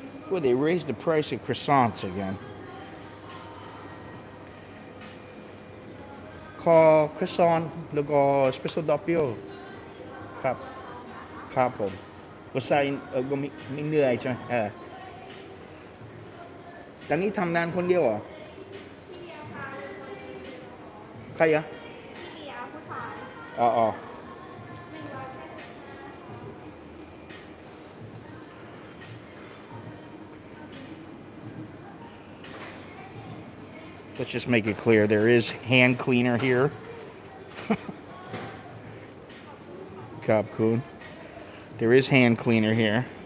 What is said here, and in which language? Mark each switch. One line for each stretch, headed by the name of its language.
English: Well, they raised the price of croissants again.
Thai: ขอ croissant แล้วก็ espresso doppio ครับครับผมก็ใส่ก็ไม่เหนื่อยใช่ไหมตอนนี้ทำงานคนเดียวเหรอ ใครอะผู้ชายอ๋อ
English: Let's just make it clear there is hand cleaner here. Cop Coon. There is hand cleaner here.